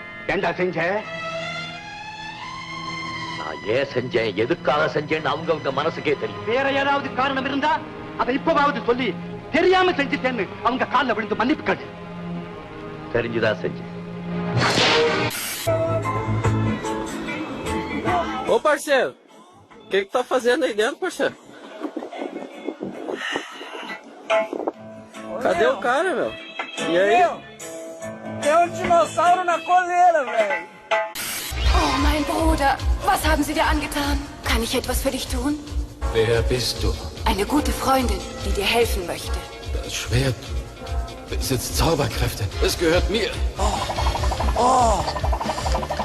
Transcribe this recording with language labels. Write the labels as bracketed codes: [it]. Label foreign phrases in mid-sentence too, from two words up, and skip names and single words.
[ta] ஏண்டா செஞ்ச? நான் ஏன் செஞ்சேன், எதுக்காக செஞ்சேன்னு அவங்க மனசுக்கே தெரியும். வேற ஏதாவது காரணம் இருந்தா அதை இப்பவாவது சொல்லி தெரியாம செஞ்சுட்டேன்னு அவங்க கால்ல விழுந்து மன்னிப்பு கேளு. தெரிஞ்சுதான் செஞ்சேன். [pt] Ô, parceiro, o que tá fazendo aí dentro, parceiro? Cadê o cara, meu? E aí? Tem um dinossauro na coleira, velho. [de] Oh, mein Bruder, was haben Sie dir angetan? Kann ich etwas für dich tun? Wer bist du? Eine gute Freundin, die dir helfen möchte. Das Schwert besitzt Zauberkräfte. Es gehört mir.